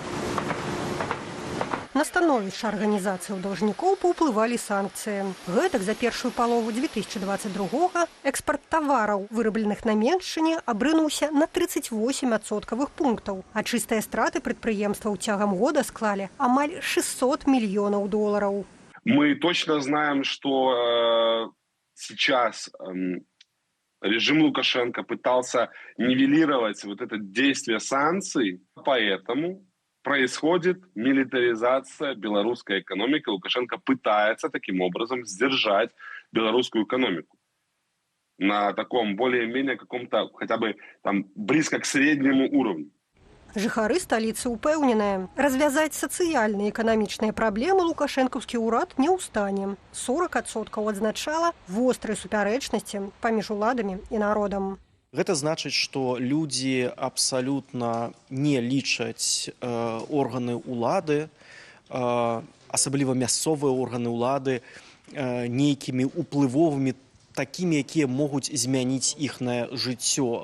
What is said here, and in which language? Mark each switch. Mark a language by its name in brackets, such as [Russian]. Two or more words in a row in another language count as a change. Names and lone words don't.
[Belarusian] На становішча арганізацыяў даўжнікоў паўплывалі санкцыі. Гэтак за першую палову 2022 экспарт тавараў, вырабленых на Меншчыне, абрынуўся на 38% пунктаў, а чыстыя страты прадпрыемстваў цягам года склалі амаль 600 мільёнаў долараў. [Russian] Мы точно знаем, что сейчас режим Лукашенко пытался нивелировать вот это действие санкций, поэтому происходит милитаризация белорусской экономики. Лукашенко пытается таким образом сдержать белорусскую экономику на таком более-менее каком-то хотя бы там близко к среднему уровню. [Belarusian] Жыхары сталіцы упэўненыя, развязаць сацыяльныя і эканамічныя праблемы лукашэнкаўскі ўрад не ў стане. 40% адзначала вострыя супярэчнасці паміж уладамі і народам. Гэта значыць, што людзі абсалютна не лічаць органы ўлады, асабліва мясцовыя органы ўлады, нейкімі уплывовымі, такімі, якія могуць змяніць іхнае жыццё.